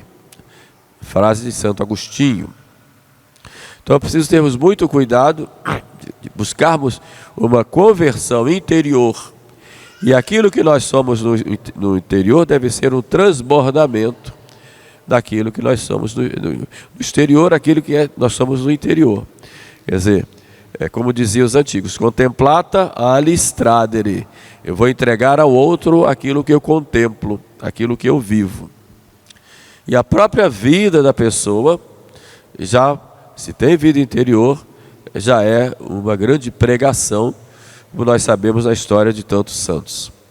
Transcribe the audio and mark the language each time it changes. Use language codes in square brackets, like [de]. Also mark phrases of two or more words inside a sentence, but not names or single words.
[pt] Frase de Santo Agostinho. Então é preciso termos muito cuidado de buscarmos uma conversão interior. E aquilo que nós somos no interior deve ser um transbordamento daquilo que nós somos no exterior, aquilo que nós somos no interior. Quer dizer, é como diziam os antigos: [la] contemplata alis tradere. [pt] Eu vou entregar ao outro aquilo que eu contemplo, aquilo que eu vivo. E a própria vida da pessoa, já se tem vida interior, já é uma grande pregação, como nós sabemos na história de tantos santos.